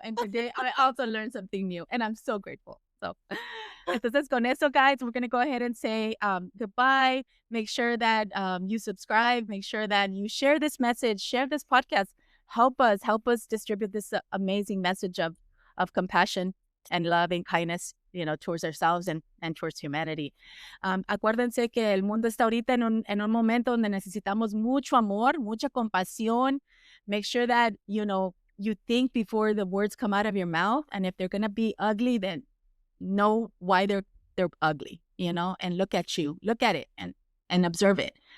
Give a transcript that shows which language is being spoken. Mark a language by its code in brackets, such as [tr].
[en] And today I also learned something new. And I'm so grateful. So, [es] entonces con eso, [en] guys, we're going to go ahead and say goodbye. Make sure that you subscribe. Make sure that you share this message, share this podcast. Help us distribute this amazing message of compassion and love and kindness, towards ourselves and towards humanity. [es] Acuérdense que el mundo está ahorita en un momento donde necesitamos mucho amor, mucha compasión. [en] Make sure that, you think before the words come out of your mouth. And if they're going to be ugly, then know why they're ugly, and look at it and observe it.